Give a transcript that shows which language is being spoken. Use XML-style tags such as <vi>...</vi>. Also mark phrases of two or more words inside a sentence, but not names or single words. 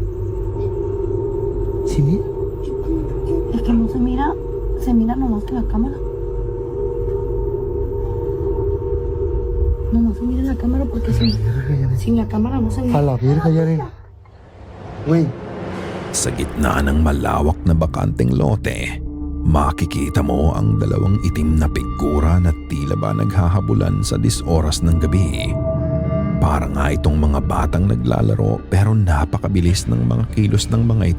<es>¿Sí, mira? Es que no se mira nomás que la cámara. Nomás se mira la cámara porque sin la cámara no se A mira. la verga, Yaren. Güey.</es> <tl>Sa gitna ng malawak na bakanteng lote, makikita mo ang dalawang itim na figura na tila ba naghahabulan sa 10 oras ng gabi. Para nga itong mga batang naglalaro pero napakabilis ng mga kilos ng mga ito.</tl>